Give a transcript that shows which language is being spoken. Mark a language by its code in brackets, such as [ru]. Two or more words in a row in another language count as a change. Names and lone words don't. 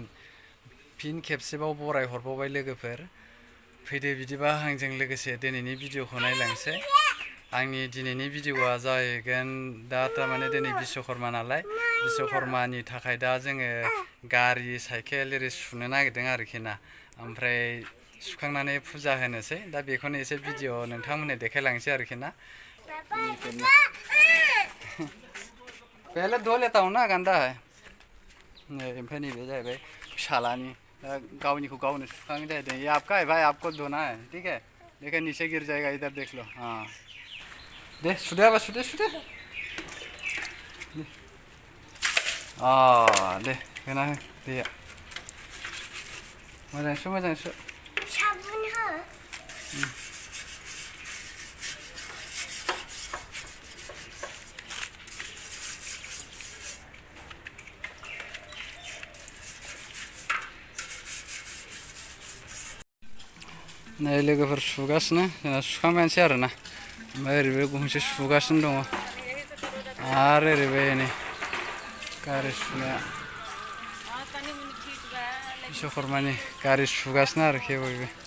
[brx] फिन खेबसेबाव बराय हरबावबाय लोगोफोर फैदो बिदिबा आंजों लोगोसे दिनैनि भिडिअखौ नायलांसै आंनि दिनैनि भिडिअआ जाहैगोन दा थारमाने दिनै बिश्वकर्मा नालाय बिश्वकर्मानि थाखाय दा जोङो गारि साइकेल एरि सुनो नागिरदों आरोखि ना ओमफ्राय सुखांनानै फुजा होनोसै दा बेखौनो एसे भिडिअ नोंथांमोननो देखायलांसै आरोखि ना [hi] पहले धो लेता हूँ ना गंदा है [brx] ओमफ्राय नैबे जाहैबाय फिसालानि गावनिखौ गावनो सुखांनाय जाहैदों [hi] ये आपका है भाई आपको धोना है ठीक है देखो नीचे गिर जाएगा इधर देख लो हाँ दे सुदे अब सुदे सुदे दे होना हो दैया [brx] मोजां सु मोजां सु साबुन हो नै लोगोफोर सुगासिनो जोंना सुखांबायानोसै आरोना ओमफ्राय ओरैबो गंसे सुगासिनो दङ आरो ओरैबो नै गारि सुनाया बिश्वकर्मानि गारि सुगासिनो आरोखि बयबो